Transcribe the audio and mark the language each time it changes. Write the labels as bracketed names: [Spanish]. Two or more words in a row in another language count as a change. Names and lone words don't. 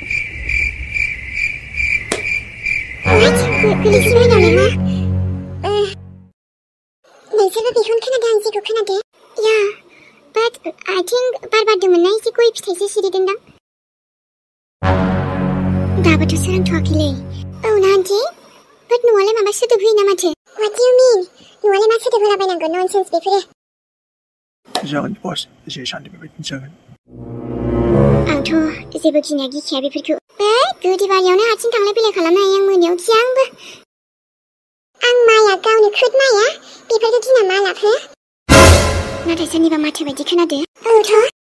[Bodo] गोलैसिबायनालाय मा नोंसोरबो बेखौनो खोनादों आं जेखौ खोनादों या [English] but I think [Bodo] बार बारदोंमोन ना एसे गय फिथाइसो सिरिदोंदां दाबोथ' सोरांथ'वाखैलै औ ना आन्टी बाट न'आलाय माबा सोदोब होयो ना माथो [English] what do you mean [Bodo] न'आलाय मा सोदोब होलाबायनांगौ ननसेन्स बेफोरो जागोन बस एसे सानदों बेबायदिनो जागोन आंथ' जेबो गिनाया गिखाया बेफोरखौ गोदि बारियावनो हारसिं थांलाय फैलाय खालामनो हायो आं मोनायाव गिया आंबो आं माया गावनो खुद माया बेफोरखौ गिना मा लाब नाथाय सोरनिबा माथो बायदि खोनादो औथ'